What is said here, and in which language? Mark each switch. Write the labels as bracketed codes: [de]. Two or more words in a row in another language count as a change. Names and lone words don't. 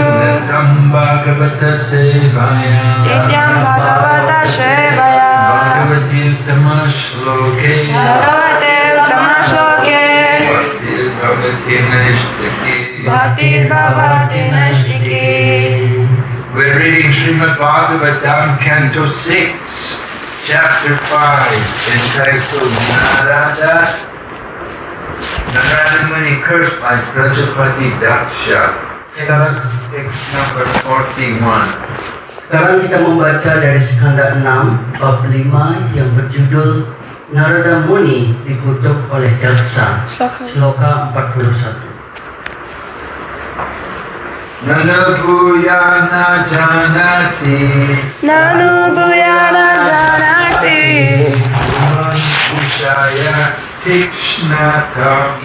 [sa] Nityam Bhagavata Sevaya Nityam Bhagavata Sevaya Bhagavati Uttama Shloke Bhagavate Uttama Shloke Bhakti Bhavati Nashtaki. Bhakti Bhavati Nashtiki. [en] We're reading Srimad Bhagavatam, Canto 6, Chapter 5, entitled Narada Muni cursed by Prajapati Daksha. Text number 41. [id] Sekarang kita membaca dari skanda 6 bab 5 yang berjudul Narada Muni dikutuk oleh Daksa. Sloka 41. [sa] Nanabhuyana janati Nanu Bhuyana Janati Vishaya Tikshnatam